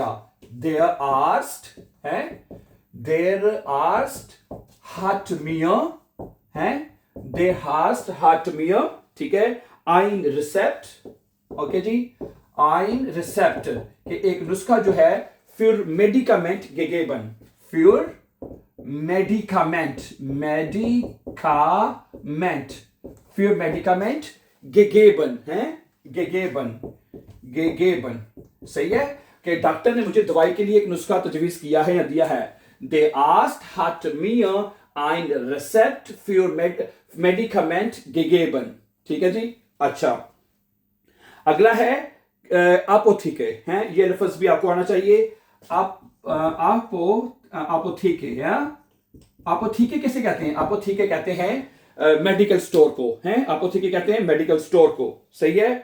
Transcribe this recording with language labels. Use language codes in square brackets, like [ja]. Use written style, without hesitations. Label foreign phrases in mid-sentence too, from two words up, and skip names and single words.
[de] der Arzt है, der Arzt hat mir है, der Arzt hat mir, [ur] ٹھیک ہے. [de] ein Rezept, [ur] اوکے جی, [de] ein Rezept, [ur] کہ ایک نسخہ جو ہے, [de] für Medikament gegeben, für Medikament, Medikament, für Medikament gegeben, है, gegeben, gegeben, [ur] صحیح ہے کہ ڈاکٹر نے مجھے دوائی کے لیے ایک نسخہ تجویز کیا ہے یا دیا ہے. [de] Der Arzt hat mir ein Rezept für Medikament gegeben, [ur] ٹھیک ہے جی. اچھا، اگلا ہے اپوتھیکے، ہیں. یہ لفظ بھی آپ کو آنا چاہیے۔ اپوتھیکے، اپوتھیکے کسے کہتے ہیں? اپوتھیکے کہتے ہیں [en] medical store [ur] کو، ہیں۔ اپوتھیکے کہتے ہیں [en] medical store [ur] کو، صحیح ہے.